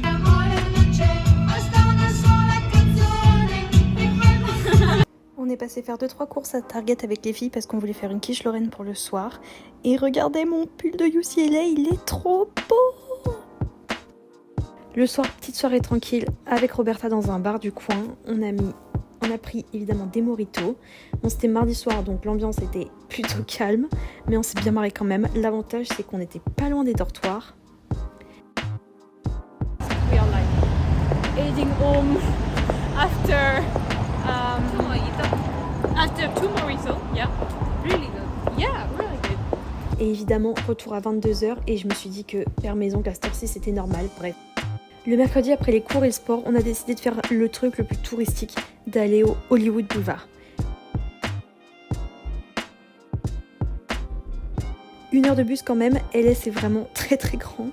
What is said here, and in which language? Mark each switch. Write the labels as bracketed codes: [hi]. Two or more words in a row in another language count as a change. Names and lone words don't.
[it] Amore non c'è, basta una sola canzone. [fr] On est passé faire 2-3 courses à Target avec les filles parce qu'on voulait faire une quiche Lorraine pour le soir. Et regardez mon pull de UCLA, il est trop beau. Le soir, petite soirée tranquille avec Roberta dans un bar du coin. On a pris évidemment des mojitos. Bon, c'était mardi soir, donc l'ambiance était plutôt calme, mais on s'est bien marré quand même. L'avantage, c'est qu'on était pas loin des dortoirs. [en] We are like heading home after two mojitos. Yeah, really good. Yeah, really good. [fr] Et évidemment, retour à 22h, et je me suis dit que faire maison qu'à cette heure-ci, c'était normal, bref. Le mercredi, après les cours et le sport, on a décidé de faire le truc le plus touristique, d'aller au Hollywood Boulevard. 1 heure de bus quand même, LA c'est vraiment très très grand.